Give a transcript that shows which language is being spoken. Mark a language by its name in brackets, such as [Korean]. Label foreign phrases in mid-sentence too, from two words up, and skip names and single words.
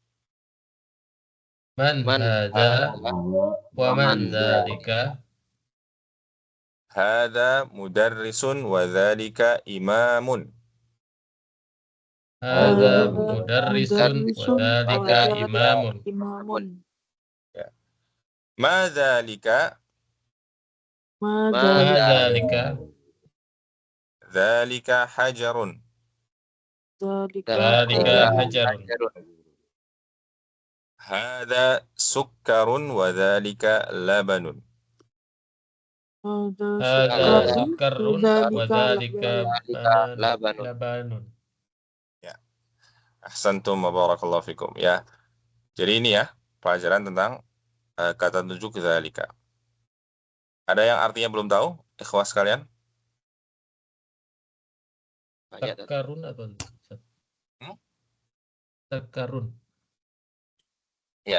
[Arabic] من هذا ومن ذلك? هذا مدرس وذلك إمام. هذا مدرس وذلك إمام. Ya. ما ذلك? ما ذلك? ذلك حجر. ذلك حجر. هذا سكر وذلك لبن. هذا سكر وذلك labanun. labanun. Ya. أحسنتم وبارك الله فيكم. Ya. [Indonesian] Jadi ini ya, pelajaran tentang kata tunjuk dzalika. Ada yang artinya belum tahu, ikhwas sekalian? Takarun atau takarun? Ya,